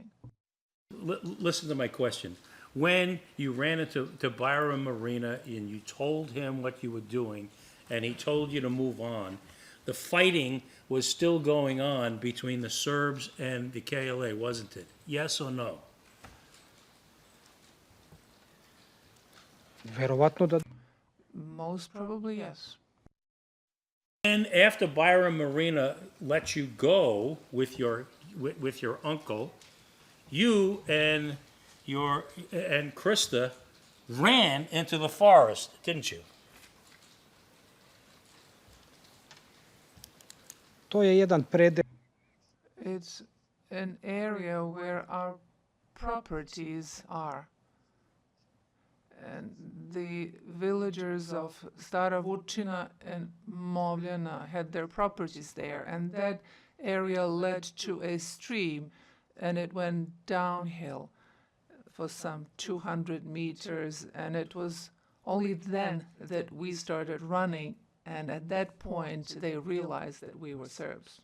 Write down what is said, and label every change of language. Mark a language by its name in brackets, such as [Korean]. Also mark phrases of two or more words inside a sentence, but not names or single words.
[English] Listen to my question. When you ran into Byram Marina and you told him what you were doing, and he told you to move on, the fighting was still going on between the Serbs and the KLA, wasn't it? Yes or no? [Serbian] verovatno da [English] Most probably, yes. And after Byram Marina let you go with your uncle, you and Krista ran into the forest, didn't you? [Serbian] to je jedan predel [English] It's an area where our properties are. And the villagers of Stara Vučina and Movljena had their properties there, and that area led to a stream, and it went downhill for some 200 meters, and it was only then that we started running, and at that point they realized that we were Serbs.